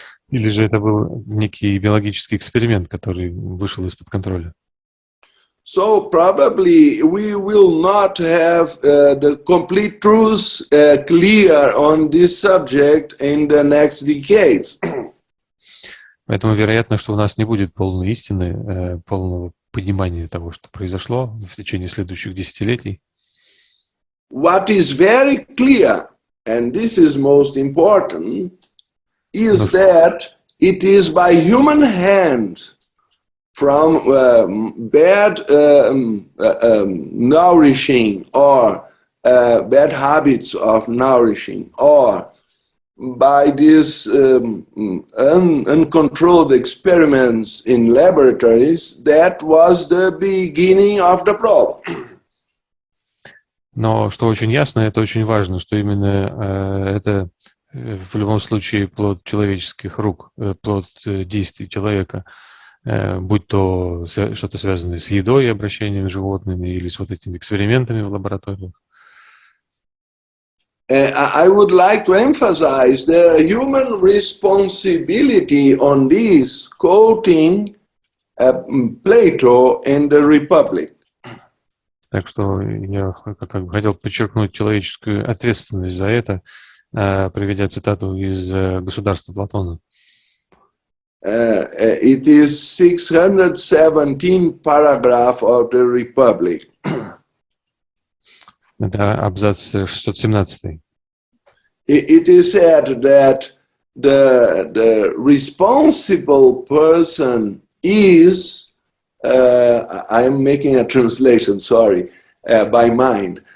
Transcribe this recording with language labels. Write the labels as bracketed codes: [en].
[ru] Или же это был некий биологический эксперимент, который вышел из-под контроля. [en] So probably we will not have the complete truth clear on this subject in the next decades. [ru] Поэтому вероятно, что у нас не будет полной истины, полного понимания того, что произошло в течение следующих десятилетий. [en] What is very clear, and this is most important, is that it is by human hand, from bad nourishing or bad habits of nourishing, or by these uncontrolled experiments in laboratories, that was the beginning of the problem. [ru] Но что очень ясно, это очень важно, что именно это в любом случае плод человеческих рук, плод действий человека, будь то что-то связанное с едой, обращением с животными или с вот этими экспериментами в лабораториях. [en] I would like to emphasize the human responsibility on this, quoting Plato in the Republic. [ru] Так что я как бы хотел подчеркнуть человеческую ответственность за это, приведя цитату из «Государства» Платона. [en] It is 617 paragraph of the Republic. [ru] Это абзац 617. [en] It is said that the responsible person is, I'm making a translation, sorry, by mind.